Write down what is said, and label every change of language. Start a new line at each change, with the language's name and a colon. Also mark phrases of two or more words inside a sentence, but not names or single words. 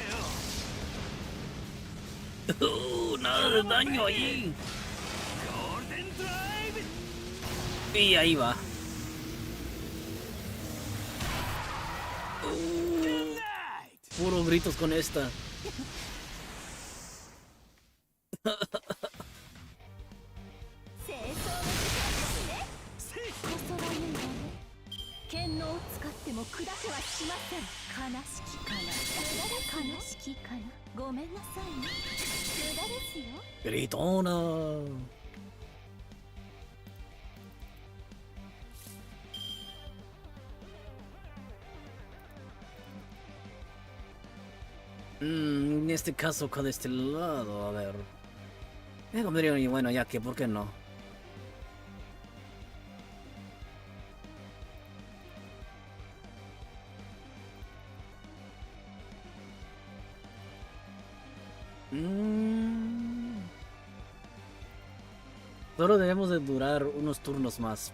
Spanish: Nada de daño ahí. Y ahí va. Puro gritos con esta.
Japanese: 清掃の時間ですね。こそばゆいわね。剣能を使っても砕けはしません。悲しきかな。悲しきかな。ごめんなさいね。無駄ですよ。
Spanish: Gritona. En este caso, acá de este lado, a ver. Como diría, y bueno, ya que, ¿por qué no? Solo debemos de durar unos turnos más.